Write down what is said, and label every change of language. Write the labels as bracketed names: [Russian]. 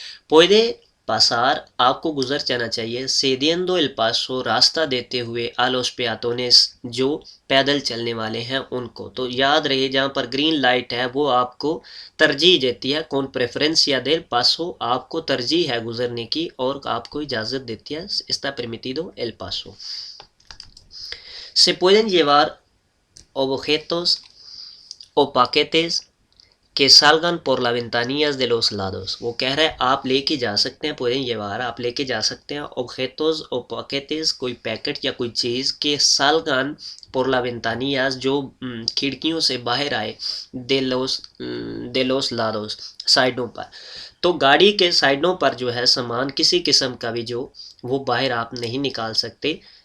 [Spanish] पुede pasar [Hindi] आपको गुजर जाना चाहिए, [Spanish] cediendo el paso [Hindi] रास्ता देते हुए [Spanish] a los peatones [Hindi] जो पैदल चलने वाले हैं उनको। तो याद रहे जहाँ पर ग्रीन लाइट है वो आपको तरजीह देती है, कौन [Spanish] preferencia del paso [Hindi] आपको तरजीह है गुजरने की और आपको इजाज़त देती है, [Spanish] está permitido el paso। Se pueden llevar objetos o paquetes que salgan por la ventanillas de los lados। [Hindi] वो कह रहा है आप लेके जा सकते हैं, [Spanish] pueden llevar [Hindi] आप लेके जा सकते हैं [Spanish] objetos o paquetes [Hindi] कोई पैकेट या कोई चीज़ के [Spanish] salgan por la ventanillas [Hindi] जो खिड़कियों से बाहर आए [Spanish] de los lados [Hindi] साइडों पर। तो गाड़ी के साइडों पर जो है सामान किसी किस्म का भी जो वो बाहर आप नहीं निकाल सकते।